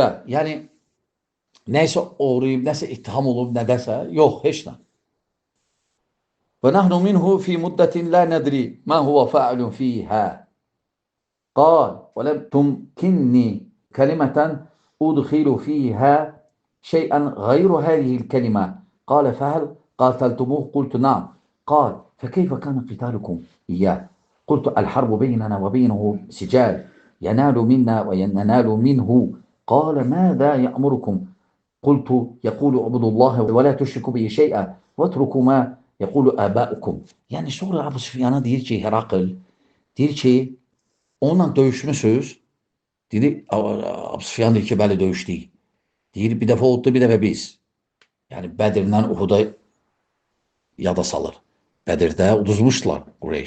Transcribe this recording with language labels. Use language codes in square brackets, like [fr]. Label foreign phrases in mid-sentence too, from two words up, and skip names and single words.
[az] Yəni, nəysə uğrayıb, nəsə ittiham olub, nədəsə, yox, heç nə. [ar] ونحن منه في مدة لا ندري ما هو فاعل فيها. قال ولم تمكني كلمة أدخل فيها شيئا غير هذه الكلمة. قال فهل قاتلتموه قلت نعم قال فكيف كان قتالكم إياه قلت الحرب بيننا وبينه سجال ينال منا وينال منه قال ماذا يأمركم قلت يقول اعبدوا الله ولا تشركوا به شيئا واتركوا ما يقول آباؤكم. [az] Yani sonra Abu Süfyan'a deyir ki Herakl, deyir ki onunla döyüşmüsünüz. Deyir, Abu Süfyan deyir ki bəli döyüşdük. Deyir bir dəfə oldu bir dəfə biz. Yani Bədirdən Uhuda yada salır. Bədirdə uduzmuşdular Qureyş.